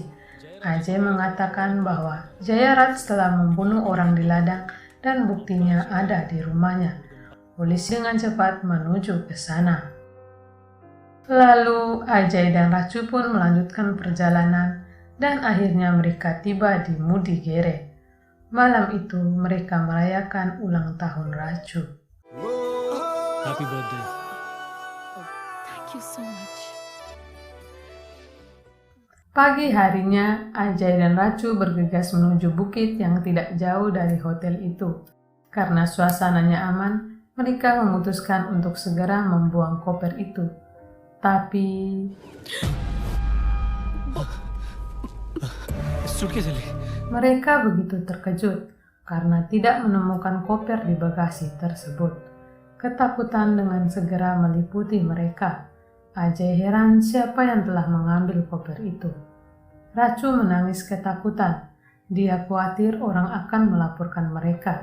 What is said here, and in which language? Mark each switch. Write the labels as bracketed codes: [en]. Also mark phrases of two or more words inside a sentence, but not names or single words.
[id] Ajay mengatakan bahwa Jayaraj telah membunuh orang di ladang dan buktinya ada di rumahnya. Polisi dengan cepat menuju ke sana. Lalu Ajay dan Racu pun melanjutkan perjalanan dan akhirnya mereka tiba di Mudigere. Malam itu mereka merayakan ulang tahun Racu. [en] happy birthday. Thank you so much. [id] Pagi harinya, Ajay dan Racu bergegas menuju bukit yang tidak jauh dari hotel itu. Karena suasananya aman, mereka memutuskan untuk segera membuang koper itu. Tapi [kn] ಸುಟ್ಕೇಸ್ ಅಲ್ಲಿ. [id] mereka begitu terkejut karena tidak menemukan koper di bagasi tersebut. Ketakutan dengan segera meliputi mereka. Ajay heran siapa yang telah mengambil koper itu. Racu menangis ketakutan. Dia khawatir orang akan melaporkan mereka.